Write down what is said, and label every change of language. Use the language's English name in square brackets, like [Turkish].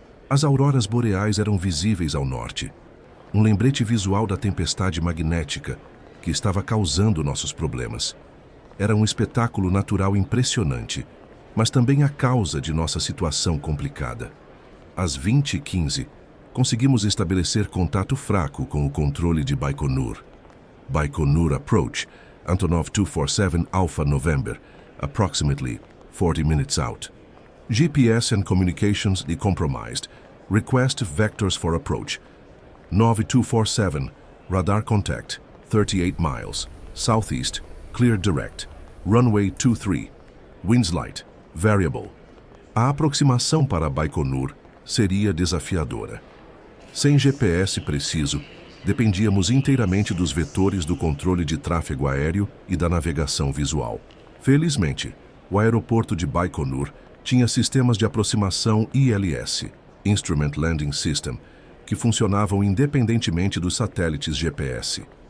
[Portuguese] As auroras boreais eram visíveis ao norte. Um lembrete visual da tempestade magnética que estava causando nossos problemas. Era um espetáculo natural impressionante, mas também a causa de nossa situação complicada. às 20h15, conseguimos estabelecer contato fraco com o controle de Baikonur. [English] Baikonur approach, Antonov 247 Alpha November, approximately 40 minutes out. GPS and communications decompromised. Request vectors for approach. 9247, radar contact, 38 miles, southeast, clear direct. Runway 23, winds light, variable. [Portuguese] A aproximação para Baikonur seria desafiadora. Sem GPS preciso, dependíamos inteiramente dos vetores do controle de tráfego aéreo e da navegação visual. Felizmente, o aeroporto de Baikonur tinha sistemas de aproximação ILS, Instrument Landing System, que funcionavam independentemente dos satélites GPS.